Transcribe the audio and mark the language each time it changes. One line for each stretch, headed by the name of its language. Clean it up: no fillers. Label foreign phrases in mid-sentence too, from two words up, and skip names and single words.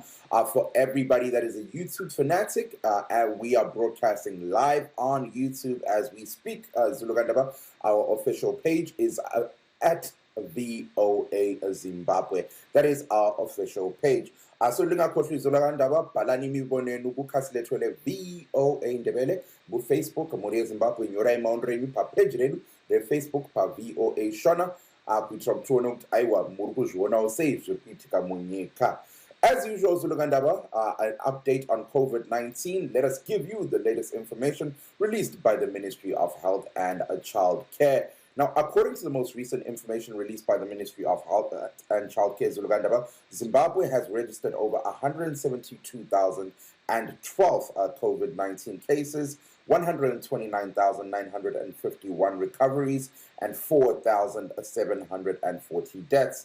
English: For everybody that is a YouTube fanatic, and we are broadcasting live on YouTube as we speak. Zulugandaba, our official page is at VOA Zimbabwe. That is our official page.
North Ndebele: So lingakhohlwa izolakandaba bhalani imibono yenu kukhasi lethu le VOA Ndebele ku Facebook
Shona: muri Zimbabwe nyora imaundremi pa page ledu le Facebook pa VOA Shona kuitira kuona kuti aiwa muri kuzviona usei zvekuitika munyika.
English: As usual, Zulugandaba, an update on COVID-19. Let us give you the latest information released by the Ministry of Health and Child Care. Now, according to the most recent information released by the Ministry of Health and Child Care, Zulugandaba, Zimbabwe has registered over 172,012 COVID-19 cases, 129,951 recoveries, and 4,740 deaths.